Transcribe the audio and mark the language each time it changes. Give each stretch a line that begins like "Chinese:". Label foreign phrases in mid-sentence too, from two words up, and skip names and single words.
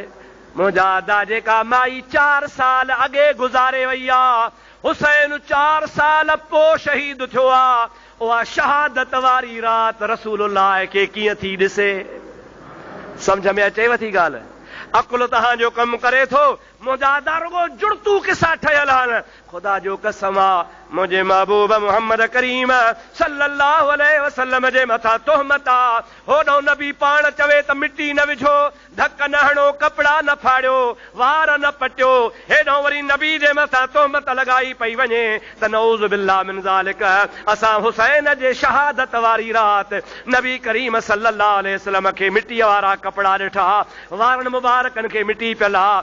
Sindhi: मुंहिंजा अदा जेका माई 4 साल अॻे गुज़ारे वई आहे, हुसैन 4 साल पोइ शहीद थियो आहे। उहा शहादत वारी रात रसूलुल्लाह खे कीअं थी ॾिसे? सम्झ में अचेव थी ॻाल्हि? अकुल तव्हांजो कमु करे थो। मुंहिंजा अदा रुगो जुड़तू किसा ठहियल आहिनि। ख़ुदा जो कसम आहे मुंहिंजे महबूब मुहम्मद करीम
Arabic: صلى الله عليه وسلم
Sindhi: जे मथां तोहमत आहे। होॾो नबी पाण चवे त मिट्टी न विझो, धक न हणो, कपिड़ा न फाड़ियो, वार न पटियो। हेॾो वरी नबी जे मथां तोहमत लॻाई पई वञे त
Arabic: نعوذ بالله من ذلك.
Sindhi: असां हुसैन जे शहादत वारी रात नबी करीम
Arabic: صلى الله عليه وسلم
Sindhi: खे मिट्टीअ वारा कपिड़ा ॾिठा, वारनि मुबारकनि खे मिटी पियल आहे।